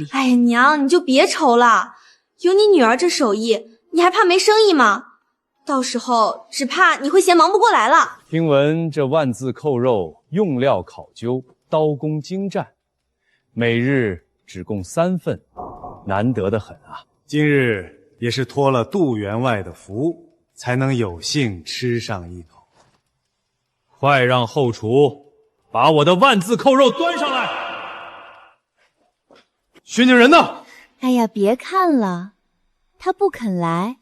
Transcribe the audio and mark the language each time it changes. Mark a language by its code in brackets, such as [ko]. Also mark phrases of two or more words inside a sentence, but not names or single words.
[zh] 哎呀，娘，你就別愁了，有你女兒這手藝，你還怕沒生意嗎？到時候只怕你會嫌忙不過來了。聽聞這萬字扣肉用料考究，刀工精湛，每日只供3份，難得的很啊！今日也是托了杜員外的福，才能有幸吃上一口。快讓後廚把我的萬字扣肉端上來。薛寧人呢？哎呀，別看了，他不肯來。